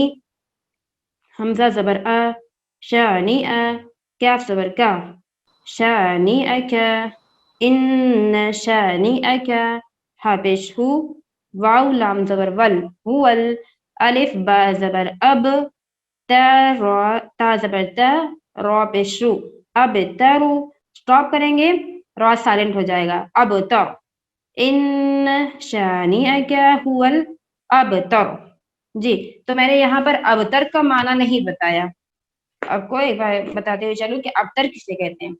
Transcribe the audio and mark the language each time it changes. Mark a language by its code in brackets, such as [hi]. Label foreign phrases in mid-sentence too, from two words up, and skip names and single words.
[ur] حمزہ زبر آ. شانی آ. کاف زبر کا. شانی اکا. [ar] ان شانئک. [ur] ہا پیش ہو. واو لام زبر ول. ہول. الف با زبر اب. تا را تا زبر تا. را پیش رو. اب ترو. اسٹاپ کریں گے، را سائلنٹ ہو جائے گا. اب تر. [ar] ان شانئک ہول ابتر. [ur] جی. تو میں نے یہاں پر ابتر کا معنی نہیں بتایا. آپ کو ایک بار بتاتے ہوئے چلوں کہ ابتر کسے کہتے ہیں.